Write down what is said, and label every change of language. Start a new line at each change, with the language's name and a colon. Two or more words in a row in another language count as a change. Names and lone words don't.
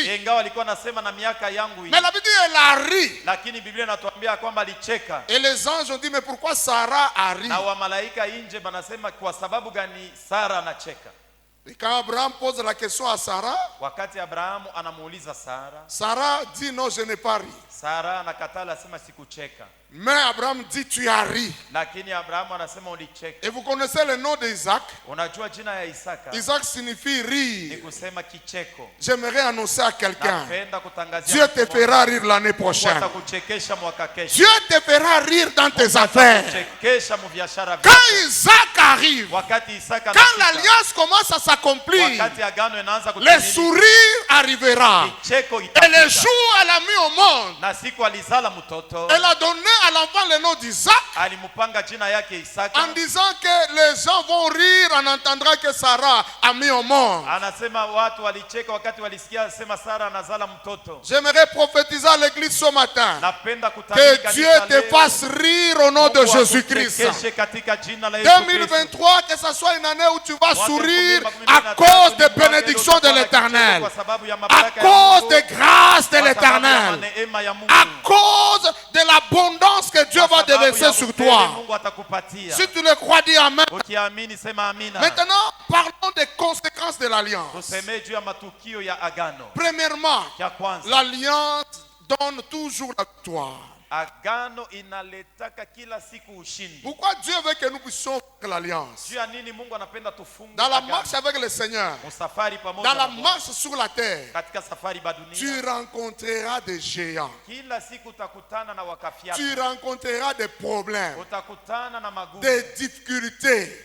French: Mais la Bible dit, elle a ri. Et les anges ont dit, mais pourquoi Sarah a ri? Et quand Abraham pose la question à Sarah,
Swahili: wakati Abrahamu anamuuliza Sara,
French: Sarah dit non, je n'ai pas ri.
Swahili: Sara anakatala, asema sikucheka.
French: Mais Abraham dit tu as ri.
Swahili: Lakini Abrahamu anasema ulicheka.
French: Et vous connaissez le nom d'Isaac?
Swahili: Unajua jina ya Isaka?
French: Isaac signifie rire.
Swahili: Ni kusema kicheko.
French: J'aimerais annoncer à quelqu'un,
Swahili: Napenda kutangazia
French: Dieu te fera rire l'année prochaine.
Swahili: Atakuchekesha mwaka kesho.
French: Dieu te fera rire dans tes affaires.
Swahili: Atakuchekesha mu biashara vyako.
French: Quand Isaac arrive,
Swahili: wakati Isaka
French: quand l'alliance commence à s'accomplir,
Swahili: wakati agano inaanza kutimia,
French: le sourire arrivera.
Swahili: Kicheko
French: Et
Swahili: itafika.
French: le jour elle a mis au monde,
Swahili: na siku alizala mtoto,
French: elle a donné à l'enfant le nom d'Isaac,
Swahili: alimupanga jina yake Isaka,
French: en disant que les gens vont rire en entendant que Sarah a mis au monde.
Swahili: Anasema watu walicheka wakati walisikia sema Sara anazala mtoto.
French: J'aimerais prophétiser à l'église ce matin,
Swahili: Napenda kutabiri
French: que Dieu te fasse rire au nom de Jésus-Christ. 2023, que ce soit une année où tu vas sourire à cause des bénédictions de l'Éternel, à cause des grâces de l'Éternel, à cause de l'abondance que Dieu va déverser sur toi. Si tu le crois, dis Amen. Maintenant, parlons des conséquences de l'alliance. Premièrement, l'alliance donne toujours la victoire.
Swahili: Agano inaletaka kila siku ushindi.
French: Pourquoi Dieu veut que nous puissions faire l'alliance? Dans la marche avec le Seigneur, dans la marche sur la terre, tu rencontreras des géants. Tu rencontreras des problèmes, des difficultés.